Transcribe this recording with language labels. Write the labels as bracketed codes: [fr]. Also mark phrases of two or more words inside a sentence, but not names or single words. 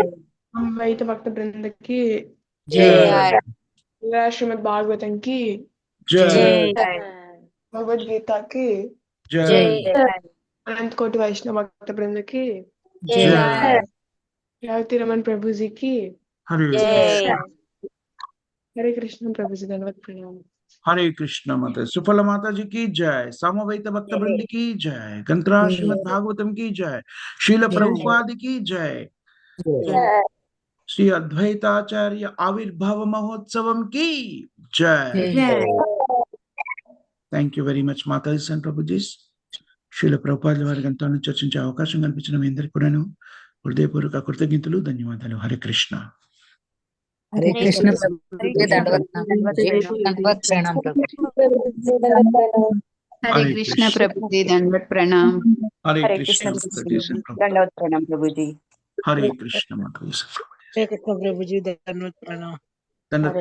[te] అద్వైత భక్త బృంద కి శ్రీమద్ భాగవతం కి జై భగవద్గీత కి జై అనంత కోటి వైష్ణవ భక్త బృంద కి జై రేవతి రమన్ ప్రభుజీ కి హరే హరే కృష్ణ ప్రభుజీ, ధన్యవాద్ ప్రణామ్. [hi] हरे कृष्ण माता सुफल माता जी की जय, सामवेद भक्त वृंद की जय, ग्रंथराज श्रीमद् भागवतम की जय, शील प्रभुपाद की जय, श्री अद्वैताचार्य आविर्भाव महोत्सवम की जय. [en] thank you very much మాతాజీ and ప్రభుజీ. [te] శ్రీల ప్రభుపాదుల వారి గ్రంథాలను చర్చించే అవకాశం కల్పించిన మీ అందరికీ కూడాను హృదయపూర్వక కృతజ్ఞతలు, ధన్యవాదాలు. హరే కృష్ణ. హరే కృష్ణ ప్రభుజీ, దండవత్ ప్రణాం ప్రభుజీ. [hi] हरे हरे कृष्ण कृष्ण। प्रभु जी, दंडवत प्रणाम। हरे हरे कृष्ण कृष्ण माता जी से प्रभु। दंडवत प्रणाम प्रभु जी। हरे कृष्ण माता जी से प्रभु। हरे कृष्ण प्रभु जी, धन्यवाद प्रणाम। धन्यवाद।